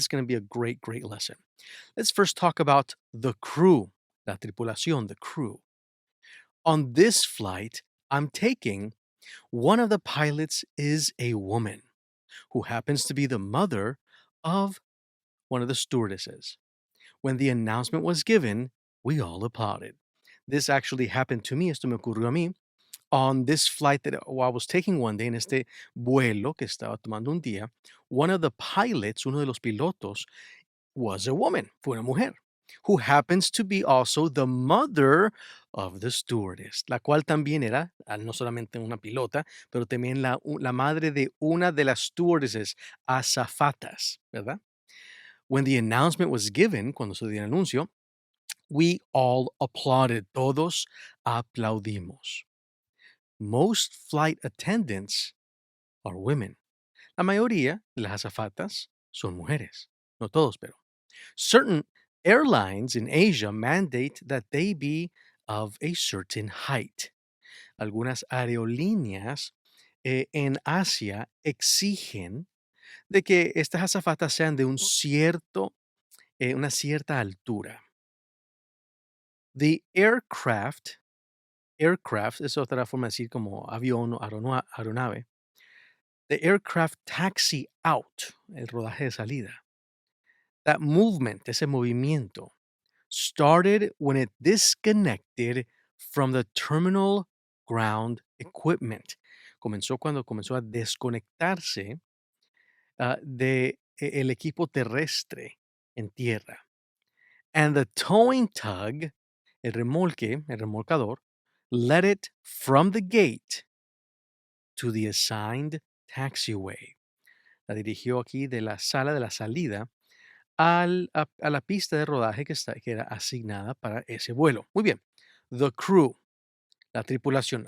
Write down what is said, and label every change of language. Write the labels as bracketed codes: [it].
[en] This is going to be a great, great lesson. Let's first talk about the crew, [es] la tripulación, the crew. [en] On this flight I'm taking, one of the pilots is a woman who happens to be the mother of one of the stewardesses. When the announcement was given, we all applauded. This actually happened to me, [es] esto me ocurrió a mí, [en] on this flight that I was taking one day, [es] en este vuelo que estaba tomando un día, [en] one of the pilots, [es] uno de los pilotos, [en] was a woman, [es] fue una mujer, [en] who happens to be also the mother of the stewardess, [es] la cual también era no solamente una pilota, pero también la madre de una de las stewardesses, azafatas, ¿verdad? [en] When the announcement was given, [es] cuando se dio el anuncio, [en] we all applauded, [es] todos aplaudimos. [en] Most flight attendants are women. [es] La mayoría de las azafatas son mujeres. No todos, pero. [en] Certain airlines in Asia mandate that they be of a certain height. [es] Algunas aerolíneas en Asia exigen de que estas azafatas sean de una cierta altura. The aircraft es otra forma de decir como avión o aeronave. [en] The aircraft taxi out, [es] el rodaje de salida. [en] That movement, [es] ese movimiento, [en] started when it disconnected from the terminal ground equipment. [es] Comenzó cuando comenzó a desconectarse de el equipo terrestre en tierra. [en] And the towing tug, [es] el remolcador, [en] led it from the gate to the assigned taxiway. [es] La dirigió aquí de la sala de la salida a la pista de rodaje que era asignada para ese vuelo. Muy bien. [en] The crew, [es] la tripulación.